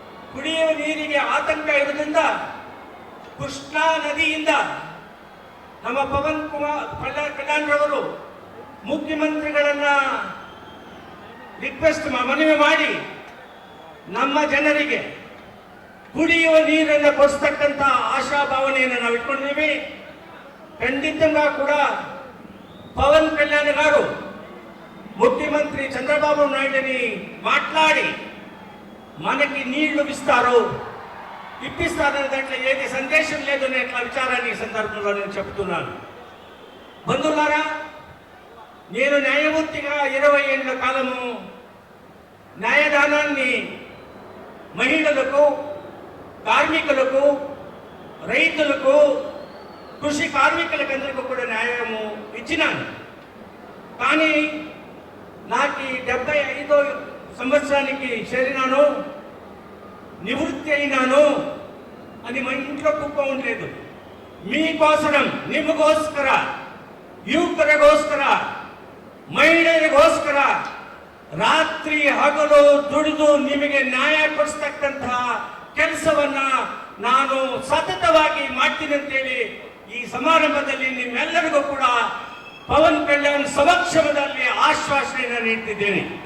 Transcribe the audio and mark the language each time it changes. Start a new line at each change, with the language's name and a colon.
Kannada: ಕುಡಿಯುವ ನೀರಿಗೆ ಆತಂಕ ಇರೋದ್ರಿಂದ ಕೃಷ್ಣಾ ನದಿಯಿಂದ ನಮ್ಮ ಪವನ್ ಕಲ್ಯಾಣ್ ರವರು ಮುಖ್ಯಮಂತ್ರಿಗಳನ್ನ ರಿಕ್ವೆಸ್ಟ್ ಮನವಿ ಮಾಡಿ ನಮ್ಮ ಜನರಿಗೆ ಕುಡಿಯುವ ನೀರನ್ನು ಕೊಡಿಸ್ತಕ್ಕಂಥ ಆಶಾಭಾವನೆಯನ್ನು ನಾವು ಇಟ್ಕೊಂಡಿದ್ದೀವಿ.
Telugu: ಖಂಡಿతంగా ಕೂಡ పవన్ కళ్యాణ్ గారు ముఖ్యమంత్రి చంద్రబాబు నాయుడుని మాట్లాడి మనకి నీళ్లు ఇప్పిస్తారనే దాంట్లో ఏది సందేశం లేదు అనే విచారాన్ని ఈ సందర్భంలో నేను చెప్తున్నాను. బంధువులారా, నేను న్యాయమూర్తిగా 20 ఏళ్ల కాలము న్యాయదానాన్ని మహిళలకు, కార్మికులకు, రైతులకు, కృషి కార్మికులకందరికీ కూడా న్యాయము ఇచ్చినాను. కానీ నాకు 75వ సంవత్సరానికి చేరినాను, నివృత్తి అయినాను అని మా ఇంట్లో కుప్ప ఉండలేదు. మీకోసరం,
Kannada: ನಿಮಗೋಸ್ಕರ, ಯುವಕರಿಗೋಸ್ಕರ, ಮಹಿಳೆಯರಿಗೋಸ್ಕರ ರಾತ್ರಿ ಹಗಲು ದುಡಿದು ನಿಮಗೆ ನ್ಯಾಯ ಕೊಡಿಸ್ತಕ್ಕಂತಹ ಕೆಲಸವನ್ನ ನಾನು ಸತತವಾಗಿ ಮಾಡ್ತೀನಿ ಅಂತೇಳಿ ಈ ಸಮಾರಂಭದಲ್ಲಿ ನಿಮ್ಮೆಲ್ಲರಿಗೂ ಕೂಡ ಪವನ್ ಕಲ್ಯಾಣ್ ಸಮಕ್ಷಮದಲ್ಲಿ ಆಶ್ವಾಸನೆಯನ್ನು ನೀಡ್ತಿದ್ದೇನೆ.